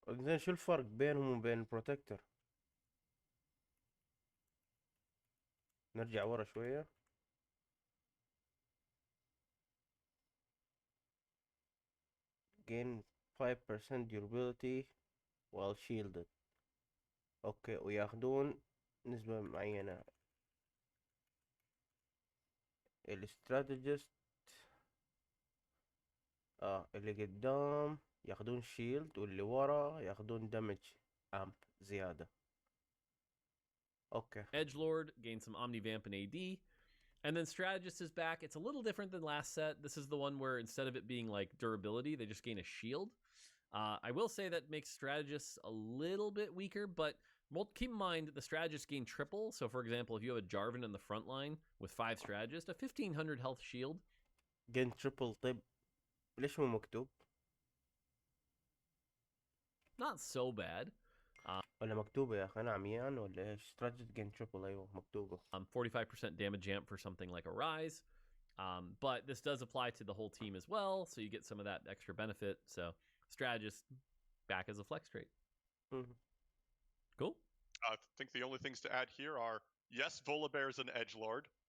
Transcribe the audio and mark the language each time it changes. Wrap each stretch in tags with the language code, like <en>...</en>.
<ar>زين شو الفرق بينهم وبين البروتكتور؟ نرجع ورا شوية.</ar> <en>gain 5% durability while shielded.</en> <ar>اوكي وياخدون نسبة معينة. الاستراتيجيست اللي قدام ياخدون شيلد واللي ورا ياخدون دمج امب زيادة. اوكي.</ar> <en>Edgelord, gain some Omnivamp and AD. And then Strategist is back. It's a little different than last set. This is the one where instead of it being like durability, they just gain a shield. I will say that makes Strategists a little bit weaker, but keep in mind the Strategists gain triple. So for example, if you have a Jarvan in the front line with 5 Strategists, a 1500 health shield. gain triple.</en> <ar>طيب ليش مو مكتوب؟</ar> <en>Not so bad.</en> <ar>ولا مكتوبة يا أخي أنا عميان ولا إيش؟</ar> <en>strategy gain triple</en> <ar>أيوة مكتوبة.</ar> <en>45% damage amp for something like a Rise. But this does apply to the whole team as well, so you get some of that extra benefit. So strategist back as a flex trait. Mhm. Cool. I think the only things to add here are, yes, Volibear's an edgelord.</en>